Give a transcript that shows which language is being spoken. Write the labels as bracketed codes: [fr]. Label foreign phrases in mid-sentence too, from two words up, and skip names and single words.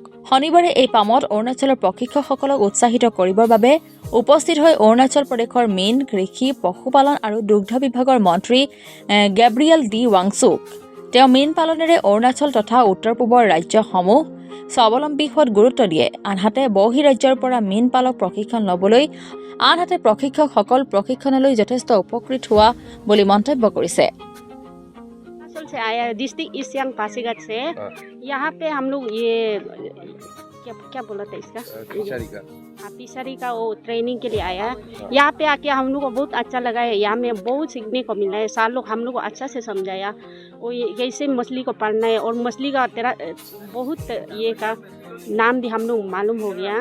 [as] শনিবাৰে এই পামত অৰুণাচলৰ প্ৰশিক্ষকসকলক উৎসাহিত কৰিবৰ বাবে উপস্থিত হৈ অৰুণাচল প্ৰদেশৰ মীন, কৃষি, পশুপালন আৰু দুগ্ধ বিভাগৰ মন্ত্ৰী গেব্ৰিয়েল ডি ৱাংচুক। তেওঁ মীন পালনেৰে অৰুণাচল তথা উত্তৰ পূবৰ ৰাজ্যসমূহ স্বাৱলম্বী হোৱাত গুৰুত্ব দিয়ে। আনহাতে বহিঃৰাজ্যৰ পৰা মীন পালক প্ৰশিক্ষণ ল'বলৈ প্ৰশিক্ষকসকল প্ৰশিক্ষণলৈ যথেষ্ট উপকৃত হোৱা বুলি মন্তব্য কৰিছে। [hi] से आया डिस्ट्रिक्ट ईस्ट सियांग पासीघाट से। यहाँ पे हम लोग ये क्या बोला था इसका फिशरी का वो ट्रेनिंग के लिए आया। यहाँ पे आके हम लोग को बहुत अच्छा लगा है। यहाँ में बहुत सीखने को मिला है। सार लोग हम लोग को अच्छा से समझाया और कैसे मछली को पालना है और मछली का तेरा बहुत ये का नाम भी हम लोग मालूम हो गया।